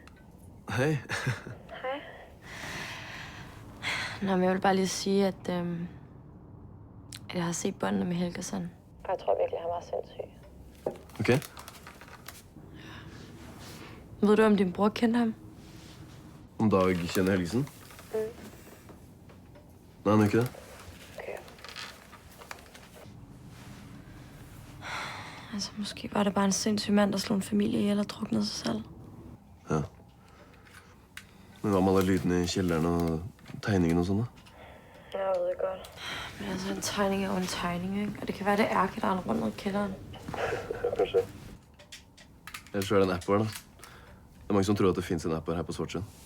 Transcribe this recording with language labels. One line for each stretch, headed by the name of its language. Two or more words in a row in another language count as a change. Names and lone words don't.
Danish: Hej. Hej. Nå, men
Swedish: jag vill bara
Danish: lige sige, at jeg har set båndene med Helgersen. Og jeg tror virkelig, han var sindssyg.
Swedish: Okej.
Danish: Ved du, om din bror kendte ham?
Swedish: Om Dag känner Helgesen? Nej, han är inte det.
Danish: Altså, måske var det bare en sindssyg mand, der slog en familie ihjel og druknede sig selv. Ja.
Norwegian: Men hva med alle lydene i kjelleren og tegningen og sånn, da?
Danish: Jeg ved det godt. Men altså, en tegning er jo en tegning, ikke? Og det kan være, det er Ærke, der er rundt ned i kælderen.
Norwegian: Kanskje. Ellers så er det en app her, da. Det er mange som tror at det finnes en app her på Svartsjøen.